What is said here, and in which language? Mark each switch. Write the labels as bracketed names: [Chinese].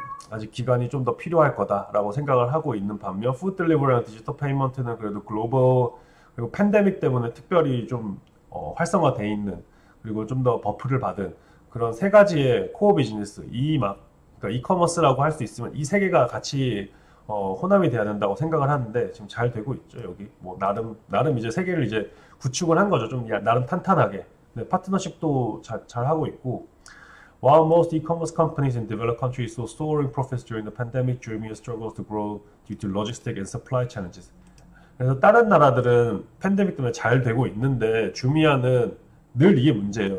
[Korean] 아직 기간이 좀 더 필요할 거다라고 생각을 하고 있는 반면 푸드 딜리버리랑 디지털 페이먼트는 그래도 글로벌 그리고 팬데믹 때문에 특별히 좀 활성화돼 있는 그리고 좀 더 버프를 받은 그런 3가지의 코어 비즈니스 그러니까 이커머스라고 할 수 있으면 이 3개가 같이 혼합이 돼야 된다고 생각을 하는데 지금 잘 되고 있죠. 여기 뭐 나름 이제 3개를 이제 구축을 한 거죠. 좀 나름 탄탄하게. 네, 파트너십도 잘 하고 있고. [English] While most e-commerce companies in developed countries saw soaring profits during the pandemic, Jumia struggles to grow due to logistic and supply challenges. [Korean] 그래서 다른 나라들은 팬데믹 때문에 잘 되고 있는데 주미아는 늘 이게 문제예요.